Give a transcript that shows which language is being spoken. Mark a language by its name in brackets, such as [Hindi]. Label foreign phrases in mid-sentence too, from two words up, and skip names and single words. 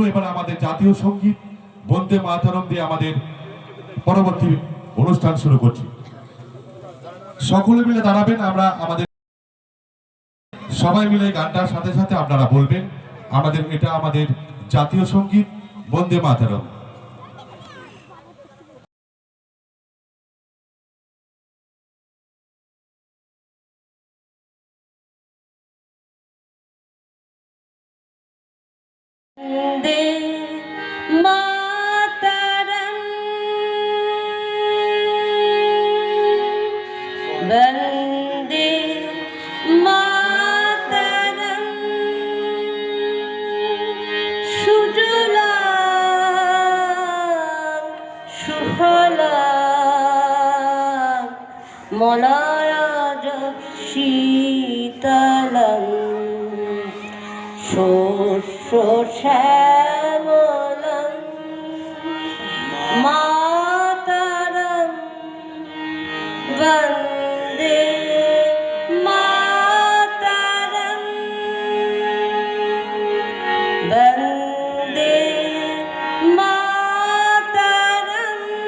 [Bangla] এবার আমাদের জাতীয় সঙ্গীত বন্দে মাতরম দিয়ে আমাদের পরবর্তী অনুষ্ঠান শুরু করছি। সকলে মিলে দাঁড়াবেন। আমরা আমাদের সবাই মিলে গানটার সাথে সাথে আপনারা বলবেন এটা আমাদের জাতীয় সঙ্গীত বন্দে মাতরম। [Sanskrit] वन्दे मातरम्, वन्दे मातरम्। सुजलां सुफलां मलयज शीतलम् শস্য শ্যামলং মাতরম বন্দে মাতরম, বন্দে মাতরম।